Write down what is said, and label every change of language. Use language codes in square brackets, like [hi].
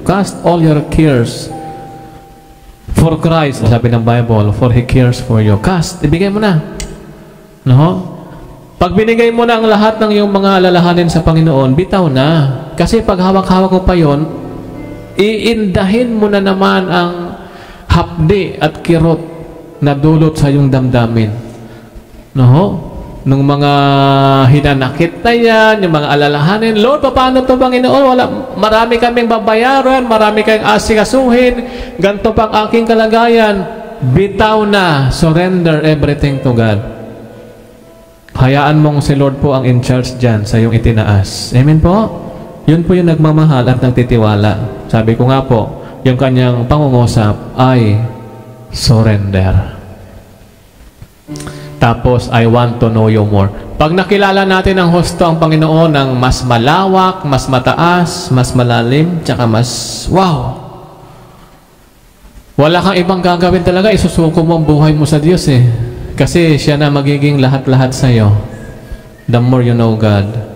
[en] Cast all your cares for Christ, [tl] sabi ng [en] Bible, for He cares for you. [tl] Cast, ibigay mo na. No? Pag binigay mo na ang lahat ng iyong mga alalahanin sa Panginoon, bitaw na. Kasi pag hawak-hawak mo pa yon, iindahin mo na naman ang hapdi at kirot na dulot sa iyong damdamin. No? Nung mga hinanakit na yan, yung mga alalahanin, Lord, paano ito Panginoon? Marami kaming babayaran, marami kayong asikasuhin, ganito pang aking kalagayan. Bitaw na, [en] surrender everything to God. [tl] Hayaan mong si Lord po ang in charge dyan sa iyong itinaas. Amen po? Yun po yung nagmamahal at nagtitiwala. Sabi ko nga po, yung kanyang pangungusap ay surrender. [en] Tapos, I want to know you more. [tl] Pag nakilala natin ang husto ang Panginoon ng mas malawak, mas mataas, mas malalim, tsaka mas wow. Wala kang ibang gagawin talaga, isusuko mo ang buhay mo sa Diyos Kasi siya na magiging lahat-lahat sa iyo. [en] The more you know God.